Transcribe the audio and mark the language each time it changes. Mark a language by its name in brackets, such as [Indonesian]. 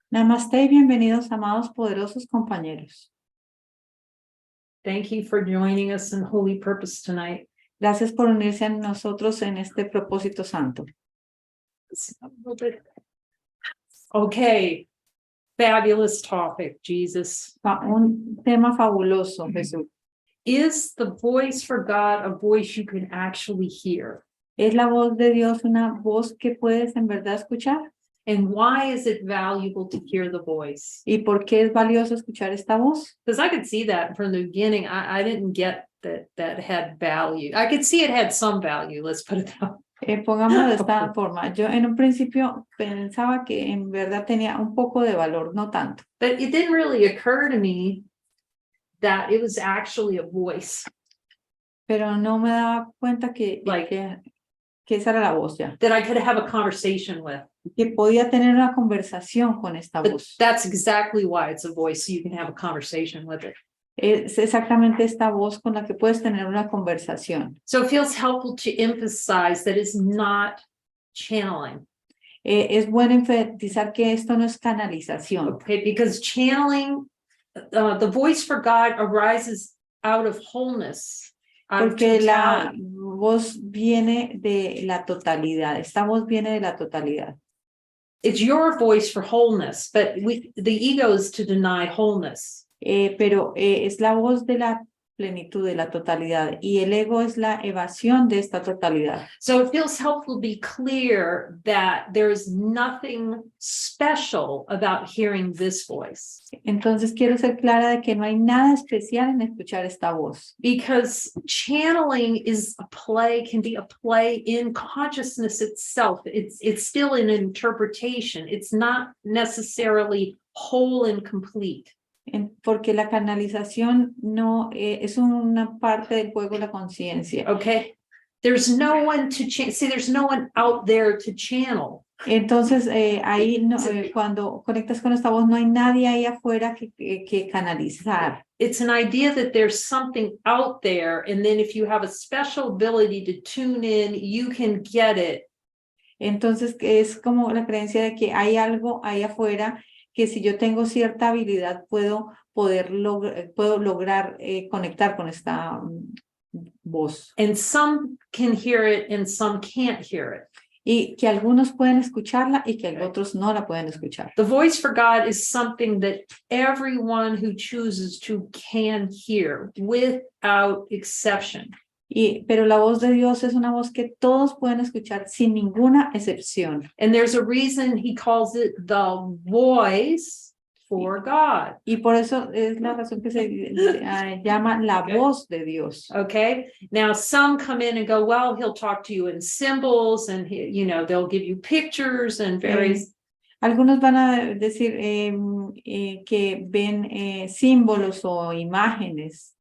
[Spanish] Namaste y bienvenidos, amados poderosos compañeros. [English] Thank you for joining us in holy purpose tonight. [Spanish] Gracias por unirse a nosotros en este propósito santo. [English] Okay, fabulous topic, Jesus. [Spanish] Un tema fabuloso, Jesús. [English] Is the voice for God a voice you can actually hear? [Spanish] ¿Es la voz de Dios una voz que puedes en verdad escuchar? [English] And why is it valuable to hear the voice? [Spanish] ¿Y por qué es valioso escuchar esta voz? [English] Because I could see that from the beginning. I didn't get that had value. I could see it had some value, let's put it that way. [Spanish] Pongámoslo de esta forma. Yo en un principio pensaba que en verdad tenía un poco de valor, no tanto. [English] But it didn't really occur to me that it was actually a voice. [Spanish] Pero no me daba cuenta que esa era la voz ya. [English] That I could have a conversation with. [Spanish] Que podía tener una conversación con esta [English] But [Spanish] voz. [English] that's exactly why it's a voice, so you can have a conversation with it. [Spanish] Es exactamente esta voz con la que puedes tener una conversación. [English] So it feels helpful to emphasize that it's not channeling. [Spanish] Es bueno enfatizar que esto no es canalización. [English] Okay, because channeling, the voice for God arises out of wholeness. [Spanish] Porque la voz viene de la totalidad. Esta voz viene de la totalidad. [English] It's your voice for wholeness, but the ego is to deny wholeness. [Spanish] Pero es la voz de la plenitud, de la totalidad. Y el ego es la evasión de esta totalidad. [English] So it feels helpful to be clear that there's nothing special about hearing this voice. [Spanish] Entonces quiero ser clara de que no hay nada especial en escuchar esta voz. [English] Because channeling is can be a play in consciousness itself. It's still an interpretation. It's not necessarily whole and complete. [Spanish] Porque la canalización no es una parte del juego de la conciencia. [English] Okay, there's no one to see. There's no one out there to channel. [Spanish] Entonces ahí no, cuando conectas con esta voz no hay nadie ahí afuera que canalizar. [English] It's an idea that there's something out there, and then if you have a special ability to tune in, you can get it. [Spanish] Entonces es como la creencia de que hay algo ahí afuera que si yo tengo cierta habilidad puedo lograr conectar con esta voz. [English] And some can hear it and some can't hear it. [Spanish] Y que algunos pueden escucharla y que otros no la pueden escuchar. [English] The voice for God is something that everyone who chooses to can hear without exception. [Spanish] Pero la voz de Dios es una voz que todos pueden escuchar sin ninguna excepción. [English] And there's a reason he calls it the voice for God. [Spanish] Y por eso es la razón que se llama la voz de Dios. [English] Okay. Now some come in and go, well, he'll talk to you in symbols and they'll give you pictures and various. [Spanish] Algunos van a decir que ven símbolos o imágenes.